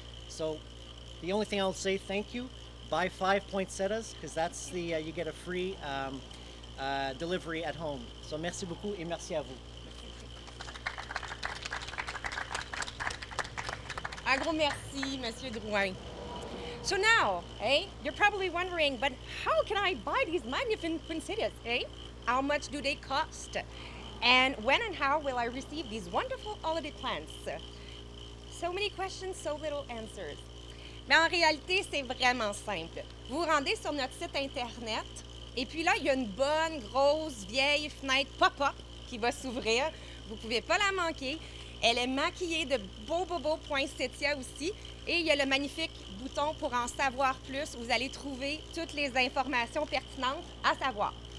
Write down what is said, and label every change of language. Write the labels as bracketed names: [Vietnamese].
[English] So the only thing I'll say, thank you. Buy 5 poinsettias because that's you get a free delivery at home. [French] So merci beaucoup et merci à vous. Un gros merci, Monsieur Drouin. [English] So now, you're probably wondering, but how can I buy these magnificent poinsettias, How much do they cost? And when and how will I receive these wonderful holiday plants? So many questions, so little answers. [French] Mais en réalité, c'est vraiment simple. Vous vous rendez sur notre site Internet, et puis là, il y a une bonne, grosse, vieille fenêtre pop-up qui va s'ouvrir. Vous ne pouvez pas la manquer. Elle est maquillée de beaux poinsettias aussi. Et il y a le magnifique bouton pour en savoir plus. Vous allez trouver toutes les informations pertinentes à savoir.